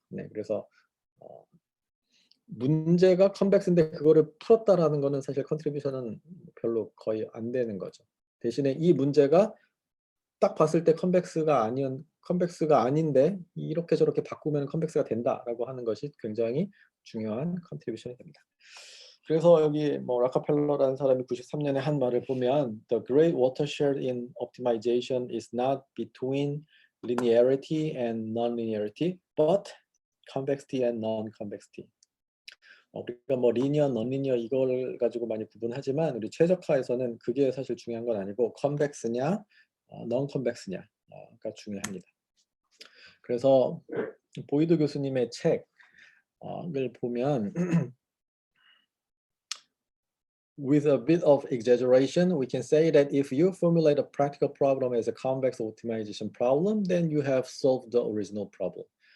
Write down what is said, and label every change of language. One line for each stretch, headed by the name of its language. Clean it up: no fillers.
Korean: 네, 그래서 문제가 컨벡스인데 그거를 풀었다라는 거는 사실 컨트리뷰션은 별로 거의 안 되는 거죠. 대신에 이 문제가 딱 봤을 때 컨벡스가 아닌데 이렇게 저렇게 바꾸면 컨벡스가 된다라고 하는 것이 굉장히 중요한 컨트리뷰션이 됩니다. 그래서 여기 뭐 라카펠러라는 사람이 93년에 한 말을 보면
English: The great watershed in optimization is not between linearity and non-linearity, but convexity and non-convexity.
Korean: 우리가 뭐 리니어, non-linear 이걸 가지고 많이 구분하지만 우리 최적화에서는 그게 사실 중요한 건 아니고 컨벡스냐, non-convex냐가 중요합니다. 그래서 보이드 교수님의 책을 보면
English: With a bit of exaggeration, we can say that if you formulate a practical problem as a convex optimization problem, then you have solved the original problem.